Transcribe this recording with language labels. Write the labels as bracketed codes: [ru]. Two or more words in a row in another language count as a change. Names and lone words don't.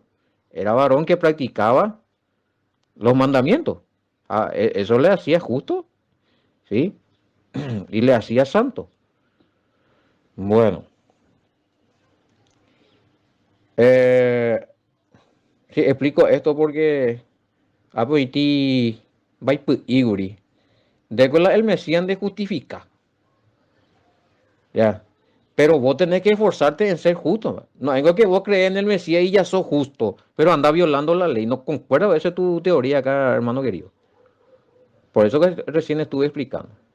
[es] Era varón que practicaba los mandamientos. Eso le hacía justo, ¿sí? Y le hacía santo. Bueno, eh, sí, explico esto porque apoiti vai iguri. De que el Mesías de justifica, ya. Pero vos tenés que esforzarte en ser justo. No es que vos crees en el Mesías y ya sos justo, pero anda violando la ley. No concuerda, esa es tu teoría acá, hermano querido. Por eso que recién estuve explicando.